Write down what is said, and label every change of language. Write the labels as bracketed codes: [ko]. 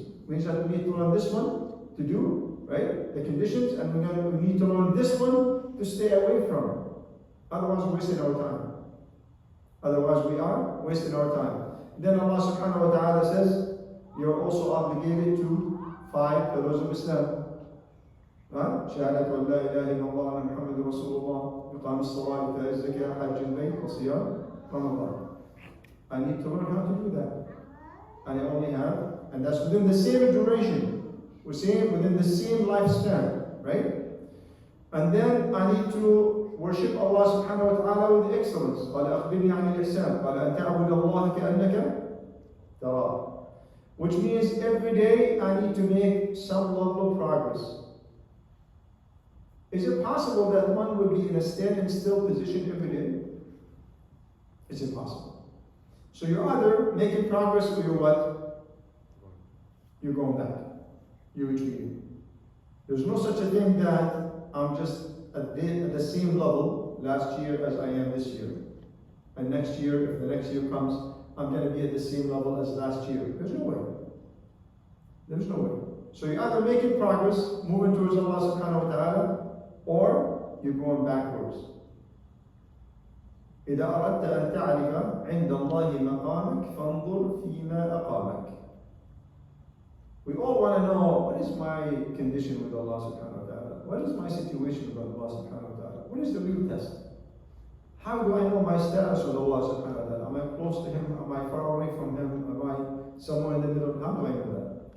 [en] It means that we need to learn this one to do, right? The conditions, and we need to learn this one to stay away from. Otherwise we're wasting our time. Otherwise we are wasting our time. Then Allah subhanahu wa ta'ala says, you're also obligated to 5 pillars of Islam. [ar] شهادة أن لا إله إلا الله وأن محمد رسول الله إقام الصلاة وإيتاء الزكاة حج البيت وصيام رمضان. [en] I need to learn how to do that. And I only have, and that's within the same duration. We're saying within the same lifespan, right? And then I need to worship Allah subhanahu wa ta'ala with excellence. [ar] قال أخبرني عن الإحسان. قال أن تعبد الله كأنك تراه. [en] Which means every day I need to make some level of progress. Is it possible that one would be in a standing still position every day? It's impossible. So you're either making progress or you're what? You're going back. You're retreating. There's no such a thing that I'm just at the same level last year as I am this year. And next year, if the next year comes, I'm going to be at the same level as last year. There's no way. There's no way. So you're either making progress, moving towards Allah subhanahu wa ta'ala, or you're going backwards. [ar] إذا أردت أن تعرف عند الله مقامك فانظر فيما أقامك. [en] We all want to know, what is my condition with Allah subhanahu wa ta'ala? What is my situation with Allah subhanahu wa ta'ala? What is the real test? How do I know my status with Allah subhanahu wa ta'ala? Am I close to Him? Am I far away from Him? Am I somewhere in the middle? How do I know that?